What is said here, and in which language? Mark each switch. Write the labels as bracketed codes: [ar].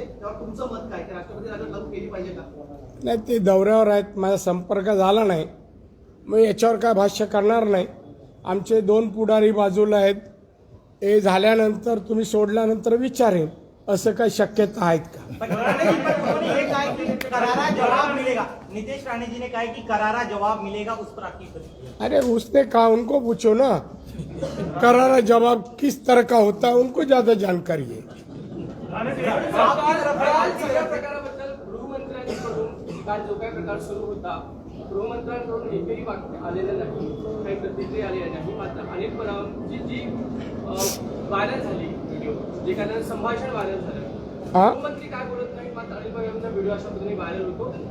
[mr] त्यावर तुमचं मत काय, की राष्ट्रपती राजवट लागू केली पाहिजे का? नाही, ते दौऱ्यावर आहेत, माझा संपर्क झाला नाही, मग याच्यावर काय भाष्य करणार नाही. आमचे 2 पुढारी बाजूला आहेत, हे झाल्यानंतर तुम्ही सोडल्यानंतर विचारेन. असं काही शक्यता आहेत का? [hi] करारा जवाब मिलेगा. नीतीश राणे जी ने कहा कि करारा जवाब मिलेगा, उस पर आपकी प्रतिक्रिया? अरे उसने कहा, उनको पूछो ना, करारा जवाब किस तरह का होता है, उनको ज्यादा जानकारी है. [mr] सगळ्या प्रकाराबद्दल गृहमंत्र्यांकडून काल जो काही प्रकार सुरू होता, गृहमंत्र्यांकडून एकही वाक्य आलेलं नाही, काही प्रतिक्रिया आलेल्या नाही. मात्र अनिल परबची जी व्हायरल झाली व्हिडिओ, जे काही संभाषण व्हायरल झालं, गृहमंत्री काय बोलत नाही, मात्र अनिल परबचा व्हिडिओ अशा पद्धतीने व्हायरल होतो.